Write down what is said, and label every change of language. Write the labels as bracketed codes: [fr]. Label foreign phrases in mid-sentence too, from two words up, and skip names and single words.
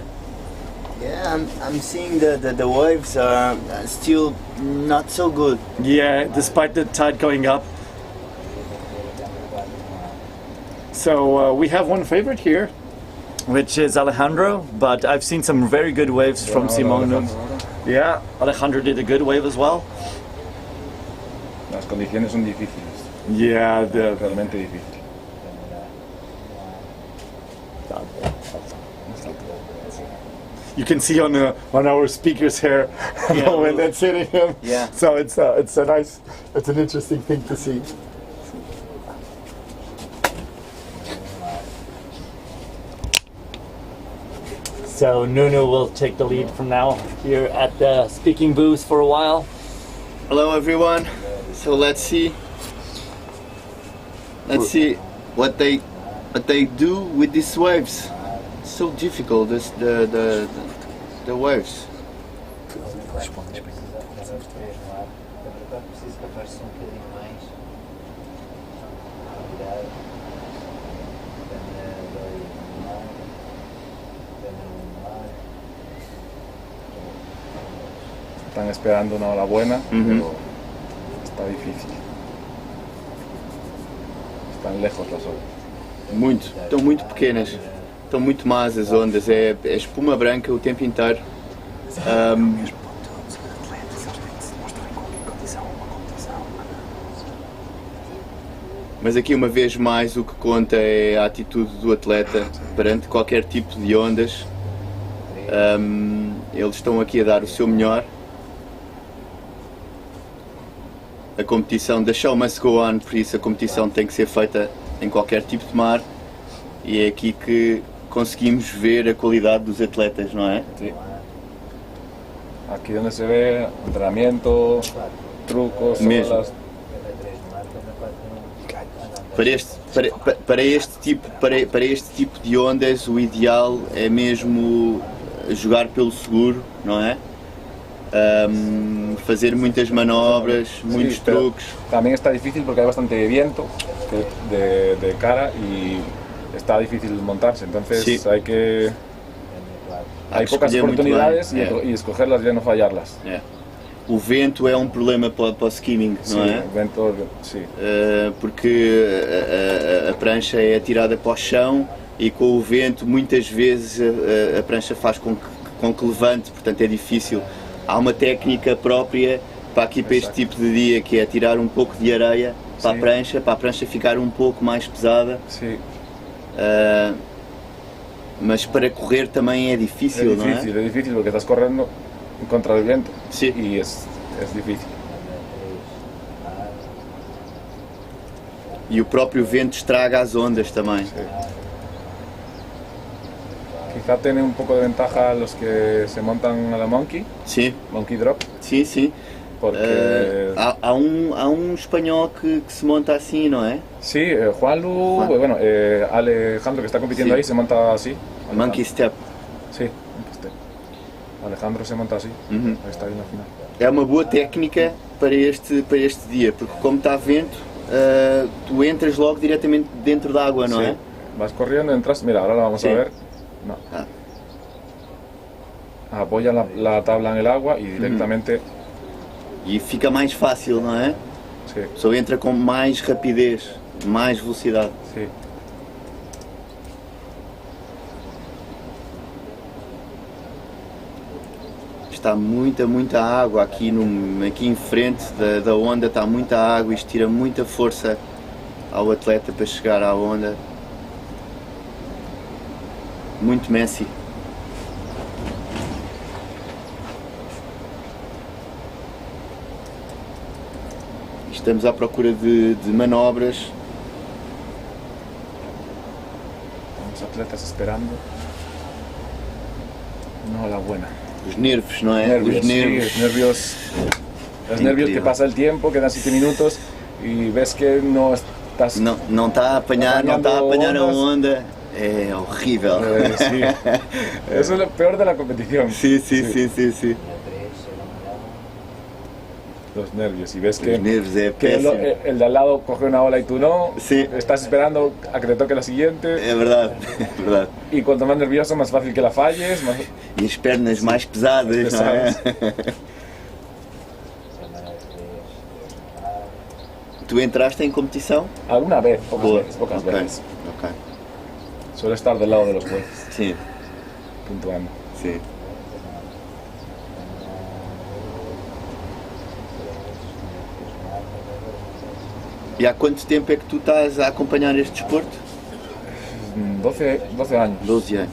[en] Yeah, I'm seeing the waves are still not so good. Yeah, despite the tide going up. So we have one favorite here, which is Alejandro, but I've seen some very good waves from Simone. Yeah, Alejandro did a good wave as well. [es] Las condiciones son difíciles. [en] Yeah, [es] Realmente difíciles. [en] you can see on our speakers here when they're sitting him. Yeah. So it's a nice, it's an interesting thing to see. So Nuno will take the lead from now here at the speaking booth for a while. Hello everyone. So let's see what they do with these waves. It's so difficult, the waves. [pt] Preciso que afaste um bocadinho mais. Cuidado. [es] Están esperando una ola buena, pero está difícil. Están lejos las olas. [pt] Estão muito pequenas. Estão muito más as ondas. É espuma branca o tempo inteiro. Mas aqui uma vez mais o que conta é a atitude do atleta perante qualquer tipo de ondas. Eles estão aqui a dar o seu melhor. A competição, [en] the show must go on, [pt] por isso a competição tem que ser feita em qualquer tipo de mar. E é aqui que conseguimos ver a qualidade dos atletas, não é? [es] Sí. Aquí donde se ve entrenamiento, trucos, olas. [pt] Para este tipo de ondas, o ideal é mesmo jogar pelo seguro, não é? Fazer muitas manobras, muitos truques. [es] También está difícil porque hay bastante viento de cara y está difícil montarse, entonces hay pocas oportunidades y escogerlas y no fallarlas. [pt] O vento é um problema para o skimming, não é? O vento, sim. Porque a prancha é atirada para o chão e com o vento muitas vezes a prancha faz com que levante, portanto é difícil. Há uma técnica própria para este tipo de dia, que é tirar um pouco de areia para a prancha ficar um pouco mais pesada. Sim. Mas para correr também é difícil, não é? É difícil porque estás correndo contra o vento e é difícil. E o próprio vento estraga as ondas também. [es] Quizá tienen un poco de ventaja los que se montan a la monkey. Sí. [en] Monkey drop. [pt] Sim, sim. Porque há um espanhol que se monta assim, não é? [es] Sí, Juanlu, bueno, Alejandro que está compitiendo ahí se monta así. [en] Monkey step. [es] Sí, [en] monkey step. [es] Alejandro se monta así. Ahí está ahí [pt] na final. É uma boa técnica para este dia, porque como está vento, tu entras logo diretamente dentro da água, não é? [es] Vas corriendo, entras, mira, ahora la vamos a ver. No. Apoya la tabla en el agua y directamente... [pt] E fica mais fácil, não é? Sim. Só entra com mais rapidez, mais velocidade. Sim. Está muita água aqui em frente da onda, está muita água, isto tira muita força ao atleta para chegar à onda. Muito messy. Estamos à procura de manobras. Os atletas esperando. [es] Una ola buena. [pt] Os nervos, não é? [es] Nervios, los nervios que pasa el tiempo, quedan 7 minutos y ves que no [pt] Não está a apanhar a onda. É horrível. [es] Sí. Eso es lo peor de la competición. Sí. Los nervios. Y ves Los nervios es pésimo. el de al lado coge una ola y tú no. Sí. Estás esperando a que te toque la siguiente. [pt] É verdade. [es] Y cuanto más nervioso, más fácil que la falles. [pt] E as pernas mais pesadas, não é? Tu entraste em competição? [es] Alguna vez, pocas veces. Ok. Suele estar del lado de los jueces, [pt] Sim. [es] puntuando. [pt] Sim. E há quanto tempo é que tu estás a acompanhar este desporto? [es] 12 años. [pt] 12 anos.